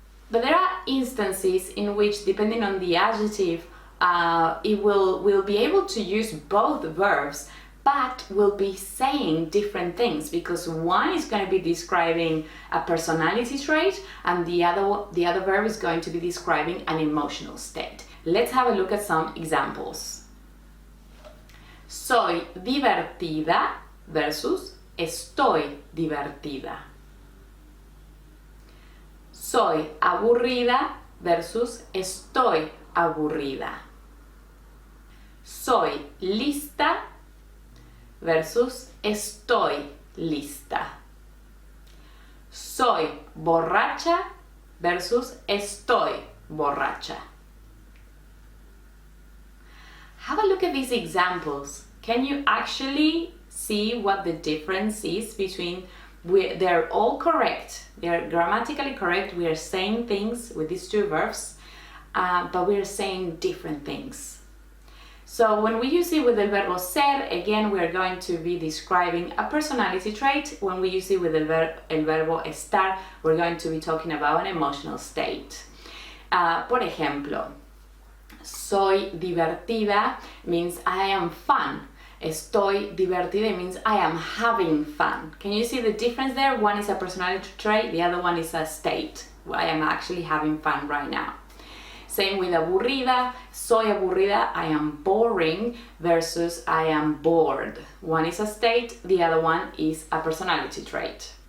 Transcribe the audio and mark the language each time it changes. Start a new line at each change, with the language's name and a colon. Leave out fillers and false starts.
English: But there are instances in which, depending on the adjective, we'll be able to use both verbs, but we'll be saying different things, because one is going to be describing a personality trait and the other verb is going to be describing an emotional state. Let's have a look at some examples.
Spanish: Soy divertida versus estoy divertida. Soy aburrida versus estoy aburrida. Soy lista versus estoy lista. Soy borracha versus estoy borracha.
English: Have a look at these examples. Can you actually see what the difference is between they're all correct, they're grammatically correct, we are saying things with these two verbs, but we are saying different things. So when we use it with el verbo ser, again, we are going to be describing a personality trait. When we use it with el verbo estar, we're going to be talking about an emotional state. Por ejemplo, soy divertida means I am fun. Estoy divertida means I am having fun. Can you see the difference there? One is a personality trait, the other one is a state. I am actually having fun right now. Same with aburrida. Soy aburrida, I am boring, versus I am bored. One is a state, the other one is a personality trait.